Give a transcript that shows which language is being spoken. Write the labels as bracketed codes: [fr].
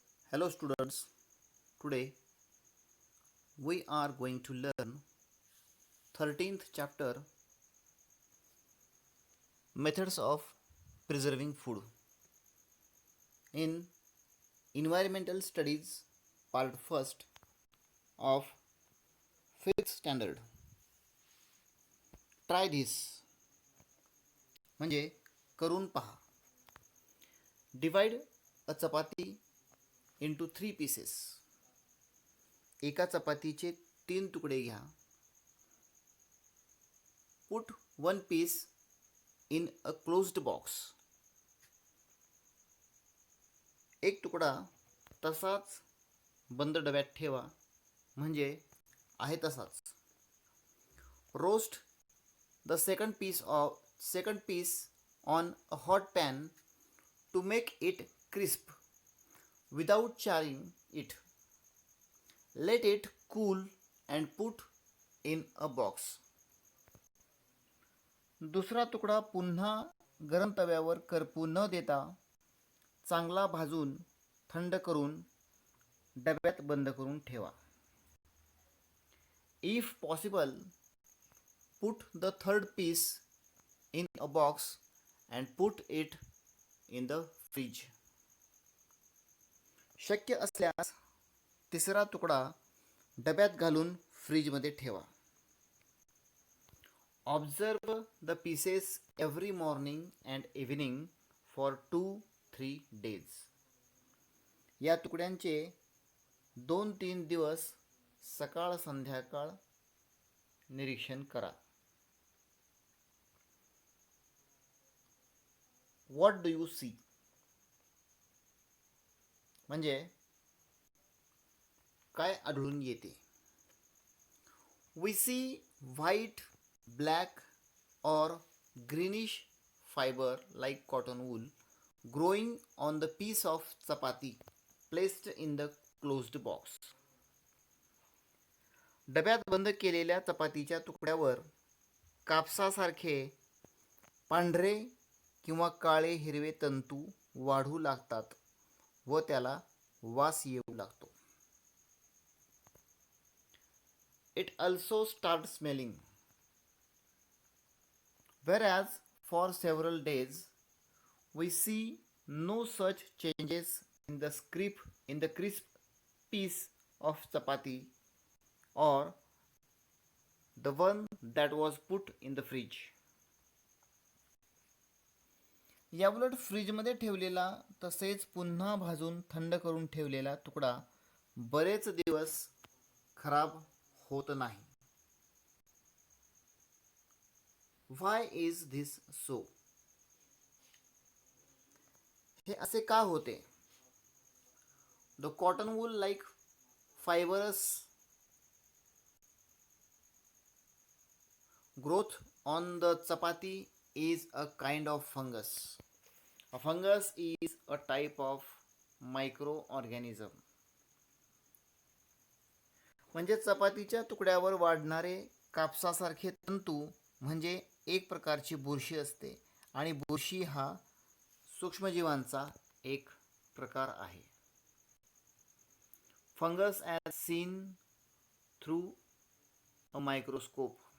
[en] Hello students, today we are going to learn 13th chapter Methods of Preserving Food in Environmental Studies part 1st of 5th standard. Try this [mr] म्हणजे करून पहा. [en] Divide a chapati into 3 pieces. [mr] एका चपातीचे 3 तुकडे घ्या. [en] Put one piece in a closed box. [mr] एक तुकडा तसाच बंद डब्यात ठेवा म्हणजे आहे तसाच. [en] Roast the second piece on a hot pan to make it crisp without charring it. Let it cool and put in a box. [mr] दुसरा तुकडा पुन्हा गरम तव्यावर करपू न देता चांगला भाजून थंड करून डब्यात बंद करून ठेवा. [en] If possible, put the third piece in a box and put it in the fridge. [mr] शक्य असल्यास तिसरा तुकडा डब्यात घालून फ्रीजमध्ये ठेवा. [en] Observe the pieces every morning and evening for 2-3 days. [mr] या तुकड्यांचे 2-3 दिवस सकाळ संध्याकाळ निरीक्षण करा. [en] What do you see? [mr] म्हणजे काय आढळून येते. [en] We see white, black or greenish fiber like cotton wool growing on the piece of chapati placed in the closed box. [mr] डब्यात बंद केलेल्या चपातीच्या तुकड्यावर कापसासारखे पांढरे किंवा काळे हिरवे तंतू वाढू लागतात व त्याला वास येऊ लागतो. [en] It also starts smelling. Whereas for several days we see no such changes in the crisp piece of chapati or the one that was put in the fridge. [mr] याउलट फ्रीजमध्ये ठेवलेला तसेच पुन्हा भाजून थंड करून ठेवलेला तुकडा बरेच दिवस खराब होत नाही. [en] Why is this so? [mr] हे असे का होते? [en] The cotton wool like fibrous growth on the chapati is a kind of fungus. A fungus is a type of microorganism. [mr] म्हणजे चपातीच्या तुकड्यावर वाढणारे कापसासारखे तंतू म्हणजे एक प्रकारची बुरशी असते आणि बुरशी हा सूक्ष्मजीवांचा एक प्रकार आहे. [en] Fungus as seen through a microscope.